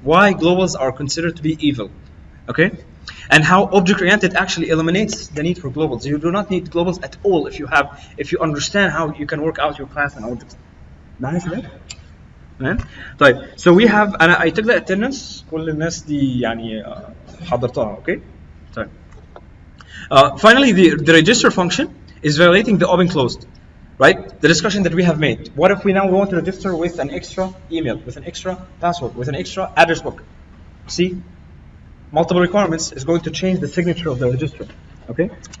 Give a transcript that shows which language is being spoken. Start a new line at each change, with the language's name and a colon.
English: Why globals are considered to be evil, okay? And how object-oriented actually eliminates the need for globals. You do not need globals at all if you understand how you can work out your class and objects. Nice, right?
Arabic: طيب,
English: so we have, I took the attendance.
Arabic: كل الناس دي يعني حضرتها,
English: okay?
Arabic: طيب.
English: Finally, the register function is violating the open closed. Right? The discussion that we have made. What if we now want to register with an extra email, with an extra password, with an extra address book? See, multiple requirements is going to change the signature of the register. Okay.